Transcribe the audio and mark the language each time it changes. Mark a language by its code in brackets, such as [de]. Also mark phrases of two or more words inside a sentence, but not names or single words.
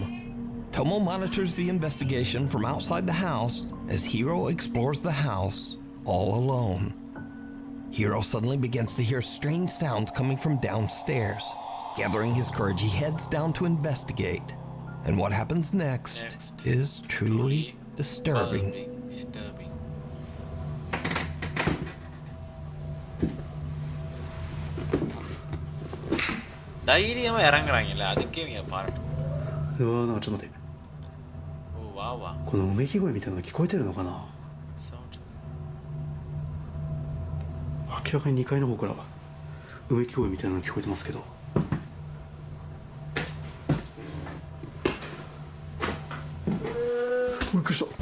[en] Tomo monitors the investigation from outside the house as Hiro explores the house all alone. Hiro suddenly begins to hear strange sounds coming from downstairs. Gathering his courage, he heads down to investigate. And what happens next is truly disturbing. [ta] தைரியமா இறங்குறாங்கல்ல, அதுக்கே இவங்க பாராட்டு. [ja] うわなんかちょっと待って、 [ta] ஓ வா வா. [ja] このうめき声みたいなの聞こえてるのかな。明らかに2階の方からうめき声みたいなの聞こえてますけど。びっくりした。